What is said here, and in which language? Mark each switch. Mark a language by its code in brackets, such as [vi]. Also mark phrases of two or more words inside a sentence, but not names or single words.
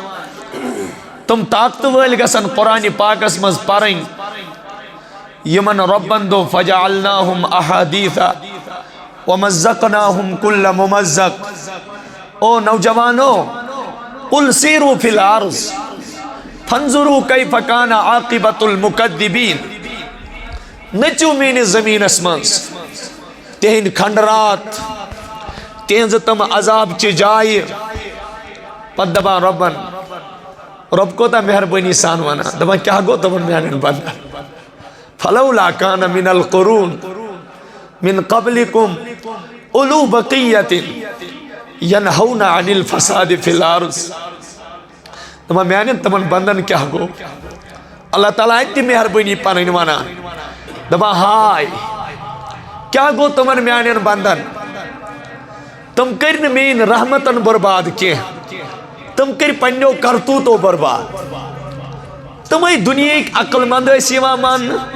[ks] تِم طاقتہٕ وٲلۍ گژھن قرآنِ پاکس منٛز پرٕنۍ یِمن رۄبن دوٚپ [ar] فجعلناہم احادیٖثا ومزقناہم کُلَّ مُمزق [ks] او نوجوانو [ar] قل سیروا فی الارض فانظروا کیف کان عاقبۃ المکذبین [ks] نٔژِو میٲنِس زمیٖنس منٛز تِہنٛدۍ کھنڈرات تِہنٛزٕ تِم عذابچہِ جایہِ پتہٕ دپان رۄبن رۄب کوتاہ مہربٲنی سان ونان دپان کیٛاہ گوٚو تِمن میانٮ۪ن بندن [ar] فلولا کان من القرون من قبلکم اولو بقیۃ ینہون عن الفساد فی الارض [ks] دپان میانٮ۪ن تِمن بندن کیٛاہ گوٚو اللہ تعالیٰ اَتہِ تہِ مہربٲنی پنٕنۍ ونان دپان ہاے کیٛاہ گوٚو تِمن میانٮ۪ن بندن تِم کٔرۍ نہٕ میٲنۍ رحمتن برباد کینٛہہ تِم کٔرۍ پننیو کرتوٗتو برباد تِمے دُنیہٕکۍ عقل منٛد ٲسۍ یِوان ماننہٕ